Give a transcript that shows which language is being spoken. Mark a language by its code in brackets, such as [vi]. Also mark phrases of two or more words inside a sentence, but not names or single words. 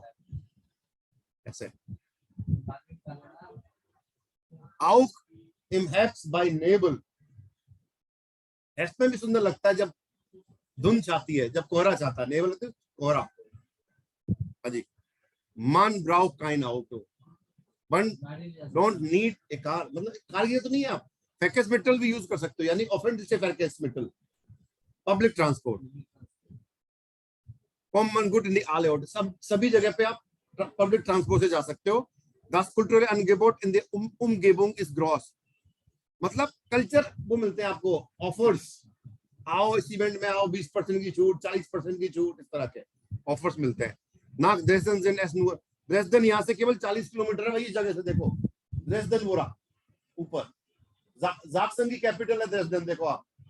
[de] ऐसे Auch im Herbst bei Nebel, [hi] हेrbst में भी सुंदर लगता है जब धुंध छाती है, जब कोहरा छाता है, नेबल तो कोहरा। हाँ जी, [de] Man braucht kein Auto, [en] man don't need a car, [hi] मतलब कार की तो नहीं है, आप Verkehrsmittel भी यूज कर सकते हो, यानी [de] öffentliche Verkehrsmittel, [en] public transport, common good in [de] alle Orte, [hi] सभी जगह पे आप [en] public transport [hi] से जा सकते हो। [de] Das kulturelle Angebot in der Umgebung ist groß, [hi] मतलब कल्चर वो मिलते हैं आपको, ऑफर्स आओ इस इवेंट में आओ, 20% की छूट, 40% की छूट, इस तरह के ऑफर्स मिलते हैं ना। ड्रेसडन यहाँ से केवल 40 किलोमीटर है भाई इस जगह से। देखो ड्रेसडन बोरा ऊपर, जाक्सन की कैपिटल है ड्रेसडन, देखो आप।